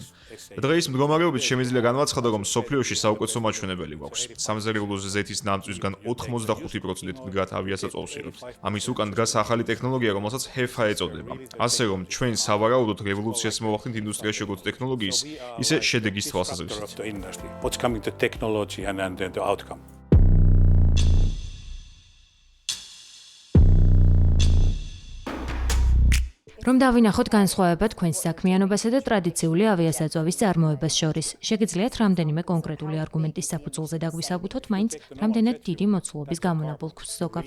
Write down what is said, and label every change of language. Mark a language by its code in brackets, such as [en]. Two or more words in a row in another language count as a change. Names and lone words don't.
[ka] დღეის მდგომარეობით შემიძლია განვაცხადო, რომ მსოფლიოში საუკეთესო მაჩვენებელი გვაქვს. სამზარეულოს ზეთის ნამწვისგან 85%-ით მდგრად ავიასაწვავს ვიღებთ. ამის უკან დგას ახალი ტექნოლოგია, რომელსაც HEFA ეწოდება. ასე რომ ჩვენ სავარაუდოდ რევოლუციას მოვახდენთ ინდუსტრიაში როგორც ტექნოლოგიის, ისე შედეგის თვალსაზრისით. [en] The industry. What's coming to technology and then the outcome. [ka] რომ დავინახოთ განსხვავება თქვენს საქმიანობასა და ტრადიციული ავიასაწვავის წარმოებას შორის. შეგიძლიათ რამდენიმე კონკრეტული არგუმენტის საფუძველზე დაგვისაბუთოთ, მაინც რამდენად დიდი მოცულობის გამონაბოლქვს ზოგავთ.